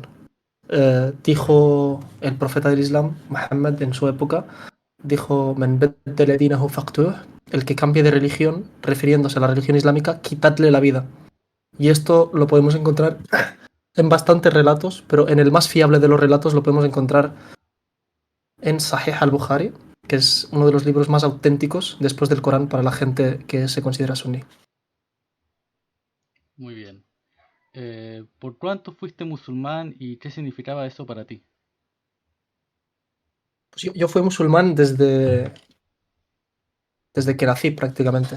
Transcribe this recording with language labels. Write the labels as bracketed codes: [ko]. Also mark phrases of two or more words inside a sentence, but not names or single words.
[es] Dijo el profeta del Islam, Muhammad, en su época, dijo, [ar] "من بدل دينه فاقتلوه", [es] el que cambie de religión, refiriéndose a la religión islámica, quitadle la vida. Y esto lo podemos encontrar en bastantes relatos, pero en el más fiable de los relatos lo podemos encontrar en Sahih al-Bukhari, que es uno de los libros más auténticos después del Corán para la gente que se considera suní. Muy bien. ¿Por cuánto fuiste musulmán y qué significaba eso para ti? Pues yo fui musulmán desde que nací prácticamente.